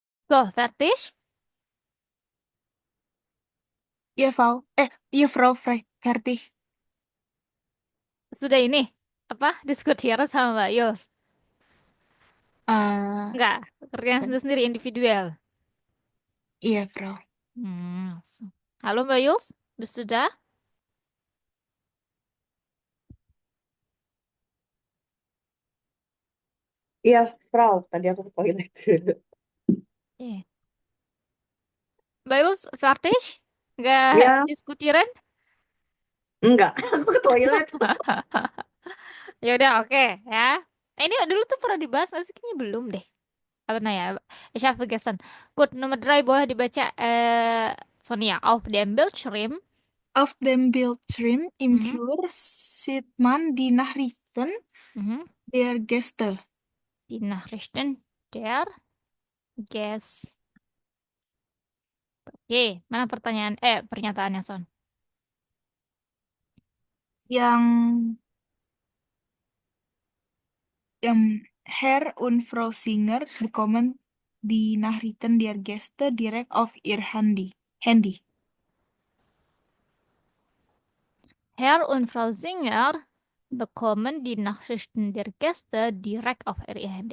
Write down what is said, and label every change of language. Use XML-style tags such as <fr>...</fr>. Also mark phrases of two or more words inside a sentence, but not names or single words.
<de>So, fertig?</de> <id>Iya, Frau. Iya, Frau fertig. Sudah ini apa? Diskutieren sama Mbak Yus. Eh, Enggak, kerjaan sendiri-sendiri individual. iya, Frau. So. Halo Mbak Yus, sudah? Iya, Frau. Tadi aku ke toilet. Iya. Mbak Yus, fertig? Enggak Ya, diskutieren? enggak. Aku ke toilet. Ya udah, oke ya. Ini dulu tuh pernah dibahas nggak sih? Kayaknya belum deh. Apa nah ya?</id> <de>Ich habe vergessen. Gut,</de> <id>nomor 3 boleh dibaca Sonia.</id> <de>Auf dem Bildschirm. Auf dem Bildschirm im Mhm. Flur sieht man die Nachrichten Mhm. der Gäste. Die Nachrichten der Guest.</de> <id>Oke, mana pernyataannya Son?</id> <de>Yang Herr und Frau Singer bekommen die Nachrichten der Gäste direkt auf ihr Handy. Herr und Frau Singer bekommen die Nachrichten der Gäste direkt auf ihr Handy.</de>